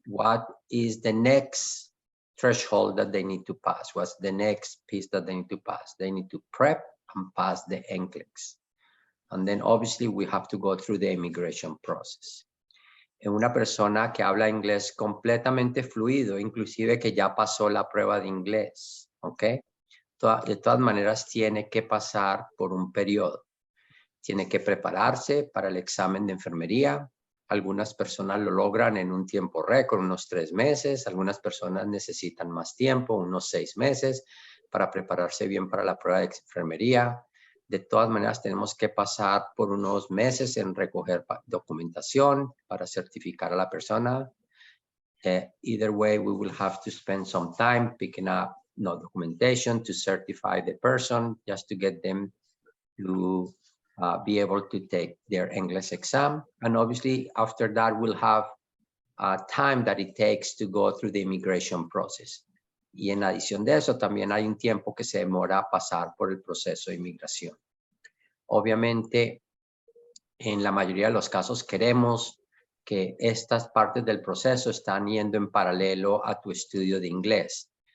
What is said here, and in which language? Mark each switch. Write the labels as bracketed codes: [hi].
[en] What is the next threshold that they need to pass? What's the next piece that they need to pass? They need to prep and pass the NCLEX. And then obviously we have to go through the immigration process. [es] En una persona que habla inglés completamente fluido, inclusive que ya pasó la prueba de inglés, ¿ok? De todas maneras tiene que pasar por un periodo. Tiene que prepararse para el examen de enfermería. Algunas personas lo logran en un tiempo récord, unos 3 meses. Algunas personas necesitan más tiempo, unos 6 meses, para prepararse bien para la prueba de enfermería. De todas maneras, tenemos que pasar por unos meses en recoger documentación para certificar a la persona. [en] Either way, we will have to spend some time picking up documentation to certify the person, just to get them to be able to take their English exam. And obviously, after that, we'll have time that it takes to go through the immigration process. [es] Y en adición de eso, también hay un tiempo que se demora a pasar por el proceso de inmigración. Obviamente, en la mayoría de los casos queremos que estas partes del proceso están yendo en paralelo a tu estudio de inglés.